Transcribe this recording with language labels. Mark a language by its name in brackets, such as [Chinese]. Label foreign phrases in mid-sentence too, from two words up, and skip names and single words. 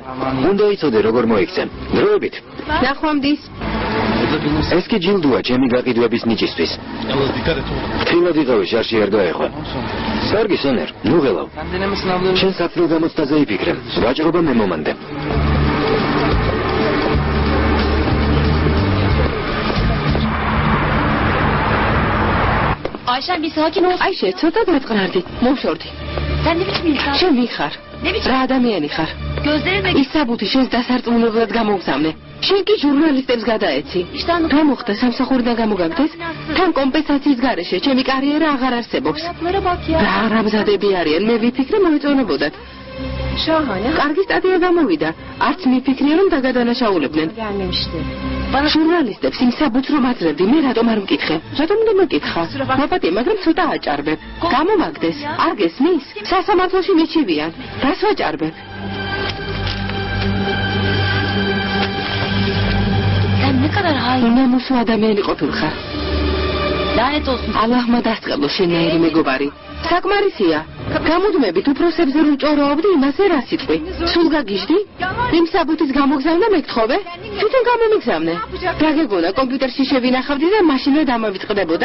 [Georgian] უნდა იცოდე როგორ მოიქცენ. დროებით. ნახვამდის. ეს კი ჯილდოა ჩემი გაყიდვების ნიჭისთვის. ფრთხილად იყავი, შარში არ გაეხვა. კარგი სონერ, ნუ ღელავ. შენ საფრთხილ გამოცდაზე იფიქრე. ვაჭრობა მე მომანდე. [Turkish] Ayşen bir sakin ol. [Georgian] აიშე, ცოტა დაწყნარდი. მომშორდი. [Turkish] Sen ne biçim insan? [Georgian] შენ ვიხარ? [Turkish] Ne biçim? [Georgian] რა ადამიანი ხარ? [Turkish] Gözlerine [Georgian] ის საბუთი შენს დასარწმუნებლად გამოგზავნე. შენ კი ჟურნალისტებს გადაეცი. რა მოხდა, სამსახურიდან გამოგაგდეს? თან კომპენსაციის გარეშე ჩემი კარიერა აღარ არსებობს. [Turkish] Ayaklara bak ya. [Georgian] რა რამზადები არიან, მე ვიფიქრე მოეწონებოდათ. [Turkish] Şahane. [Georgian] კარგი სტატია გამოვიდა. არც მიფიქრია რომ დაგადანაშაულებდნენ. [Turkish] Gelmemişti. [Georgian] ჟურნალისტებს იმ საბუთს რომ აძლევდი, მე რატომ არ მკითხე? რატომ უნდა მეკითხა? მაპატი, მაგრამ ცოტა აჭარბებ. გამომაგდეს, არ გესმის? სასამართლოში მეჩივიან. რას ვაჭარბებ? [Turkish] Sen ne kadar hain. [Georgian] უნამუსო ადამიანი ყოფილხარ. [Turkish] Lanet olsun. [Georgian] ალლაჰმა დასწყებლო შენაირი მეგობარი. საკმარისია. გამუდმებით უფროსებზე რომ ჭოროობდი, იმაზე რა სიტყვი? სულ გაგიჟდი? იმ საბუთის გამოგზავნა მეკთხოვე? თვითონ გამომიგზავნე. რა გეგონა, კომპიუტერში შევინახავდი და მაშინვე დამავიწყდებოდა?